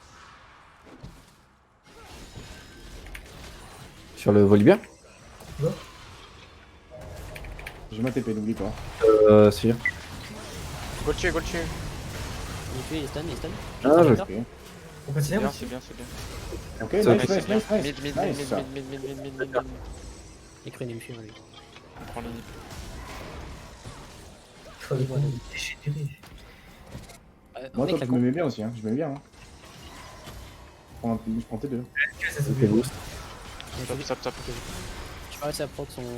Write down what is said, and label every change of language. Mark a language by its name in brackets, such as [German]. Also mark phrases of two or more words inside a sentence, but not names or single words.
[French] Sur le Volibear J'ai ma TP, n'oublie pas. Si. Go le tuer, go le tuer. Il est stun. Ah, je... Ok, On continue Bien, c'est bien, c'est bien. ok, Ça, nice, c'est nice, bien. [English] nice, nice. Mid, mid, Nice, mid, [French] ça. [English] mid, mid, mid, mid, mid, mid. [French] Les crues, il me fuit, lui. On prend l'inhib. Faut aller prendre des déchirés. Moi, Mec, top, la je me mets bien aussi. Hein. Je me mets bien. Hein. Je prends T2. Ça se Ok, fait. boost. Top, top. Je pas réussi à proc son.